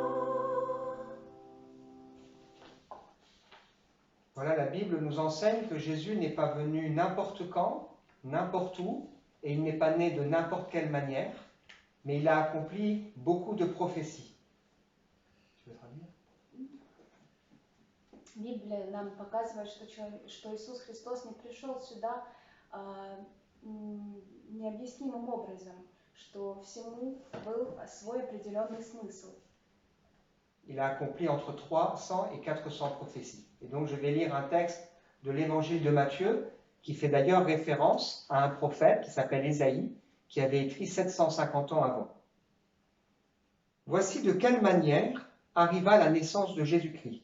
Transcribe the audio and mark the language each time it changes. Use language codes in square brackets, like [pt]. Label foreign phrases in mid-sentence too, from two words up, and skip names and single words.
[fr] Voilà, la Bible nous enseigne que Jésus n'est pas venu n'importe quand, n'importe où, et il n'est pas né de n'importe quelle manière, mais il a accompli beaucoup de prophéties. Tu veux traduire? [ru] Библия нам показывает, что Иисус Христос не пришел сюда необъяснимым образом, что всему был свой определенный смысл. [fr] Il a accompli entre 300 et 400 prophéties. Et donc je vais lire un texte de l'évangile de Matthieu, qui fait d'ailleurs référence à un prophète qui s'appelle Ésaïe, qui avait écrit 750 ans avant. Voici de quelle manière arriva la naissance de Jésus-Christ.